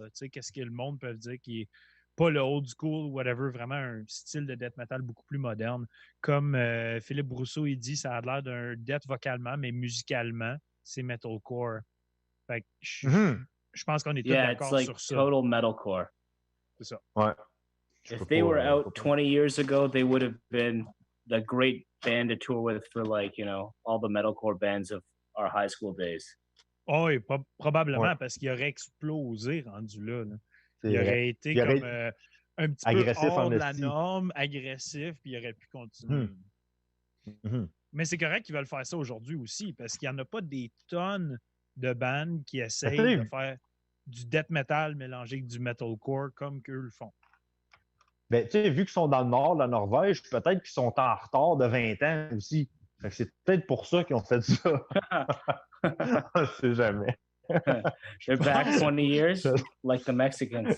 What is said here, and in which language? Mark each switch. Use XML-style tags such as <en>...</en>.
<fr>Tu sais, qu'est-ce que le monde peut dire qui est pas le old school, whatever, vraiment un style de death metal beaucoup plus moderne. Comme Philippe Brousseau, il dit, ça a l'air d'un death vocalement, mais musicalement, c'est metalcore. Fait que je pense qu'on est tous d'accord sur ça. Total metalcore. C'est ça. Ouais.</fr> <en>If they were out 20 years ago, they would have been the great band to tour with for all the metalcore bands of our high school days.</en> <fr>Oh, oui, probablement, parce qu'il aurait explosé rendu là. Il aurait été comme un petit agressif, peu hors de la norme, agressif, puis il aurait pu continuer. Mais c'est correct qu'ils veulent faire ça aujourd'hui aussi, parce qu'il n'y en a pas des tonnes de bandes qui essayent de faire du death metal mélangé avec du metalcore comme qu'eux le font. Ben, tu sais, vu qu'ils sont dans le nord, la Norvège, peut-être qu'ils sont en retard de 20 ans aussi. Fait que c'est peut-être pour ça qu'ils ont fait ça. On ne sait jamais.</fr> <en>They're back 20 years, like the Mexicans.</en>